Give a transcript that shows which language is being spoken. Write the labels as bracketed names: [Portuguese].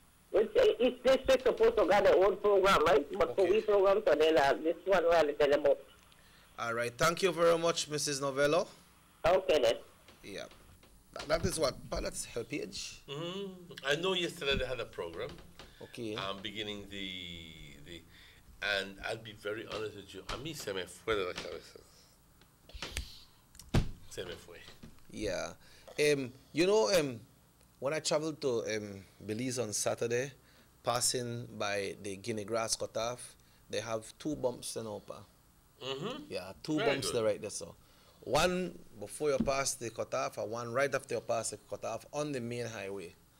[English] Which each district supposed to get their own program, right? But for we program today, this one we are tell about. All right. Thank you very much, Mrs. Novello. Okay then. Yeah. That is what? That's her page. I know yesterday they had a program. Okay. Beginning the and I'll be very honest with you. [Spanish] A mí se me fue de la cabeza. Se me fue. [English] Yeah. You know, when I traveled to Belize on Saturday, passing by the Guinea grass cutoff, they have 2 bumps in Opa. Yeah, 2 Very bumps good. there right there. So one before you pass the cutoff and one right after you pass the cutoff on the main highway.